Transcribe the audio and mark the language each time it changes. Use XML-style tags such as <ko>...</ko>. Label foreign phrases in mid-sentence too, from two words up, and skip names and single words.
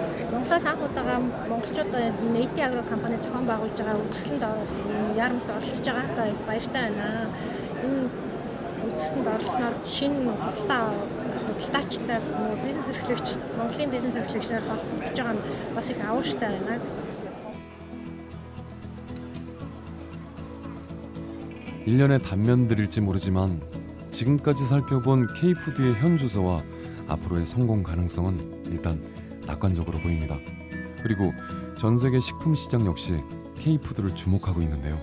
<mn>Монголоос анх удаага монголчууд Нэйти агро компани зохион байгуулж байгаа үзэсгэлэнт яарамт оролцож байгаа баяртай байна. Энэ үзэсгэлэнт оролцсноор шинэ худалдаачтай бизнес эрхлэгч, Монголын бизнес эрхлэгчнэр холбогдож байгаа нь бас их авууштай байна.</mn> <ko>1년의 단면들일지 모르지만 지금까지 살펴본 K푸드의 현주소와 앞으로의 성공 가능성은 일단 낙관적으로 보입니다. 그리고 전 세계 식품 시장 역시 K푸드를 주목하고 있는데요.</ko>